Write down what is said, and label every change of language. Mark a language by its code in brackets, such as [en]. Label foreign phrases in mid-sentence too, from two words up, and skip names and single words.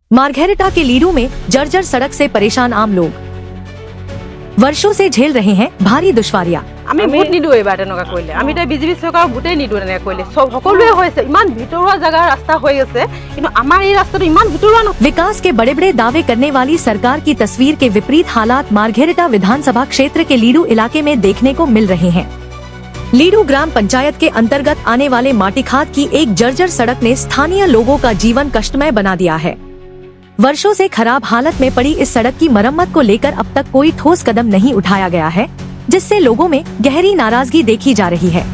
[hi] मार्घेरिटा के लीडू में जर्जर सड़क से परेशान आम लोग वर्षों से झेल रहे हैं भारी दुश्वारियां। [as] আমি ভোট নিদিও এবাৰ তেনেকুৱা কৰিলে আমি তাই বিজেপি চৰকাৰ ভোটেই নিদিও তেনেকুৱা কৰিলে সব সকলোৱে হৈছে ইমান ভিতৰুৱা জায়গা ৰাস্তা হৈ আছে কিন্তু আমাৰ এই ৰাস্তাটো ইমান ভিতৰুৱা নহয়। [hi] विकास के बड़े बड़े दावे करने वाली सरकार की तस्वीर के विपरीत हालात मार्घेरिटा विधानसभा क्षेत्र के लीडू इलाके में देखने को मिल रहे हैं। लीडू ग्राम पंचायत के अंतर्गत आने वाले माटीखात की एक जर्जर सड़क ने स्थानीय लोगों का जीवन कष्टमय बना दिया है। वर्षों से खराब हालत में पड़ी इस सड़क की मरम्मत को लेकर अब तक कोई ठोस कदम नहीं उठाया गया है, जिससे लोगों में गहरी नाराजगी देखी जा रही है।